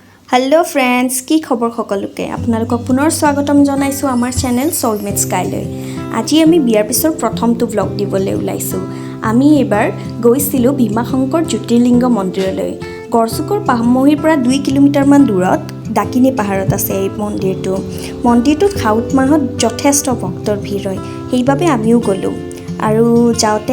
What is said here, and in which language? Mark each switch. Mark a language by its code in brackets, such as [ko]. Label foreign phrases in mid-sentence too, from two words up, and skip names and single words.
[en] hello friends [as] কি খবৰ সকলোকে আপোনালোকক পুনৰ স্বাগতম জনাইছো আমাৰ চেনেল চ'লমেট স্কাইলৈ আজি আমি বিয়াৰ পিছৰ প্ৰথমটো ব্লগ দিবলৈ ওলাইছো আমি এবাৰ গৈছিলো ভীমাশংকৰ জ্যোতিৰ্লিংগ মন্দিৰলৈ গড়চুকৰ পাহামহিৰ পৰা 2 কিলোমিটাৰ মান দূৰত ডাকিনী পাহাৰত আছে এই মন্দিৰটো খাউত মাহত যথেষ্ট ভক্তৰ ভিৰ হয় সেইবাবে আমিও গলো আৰু যাওতে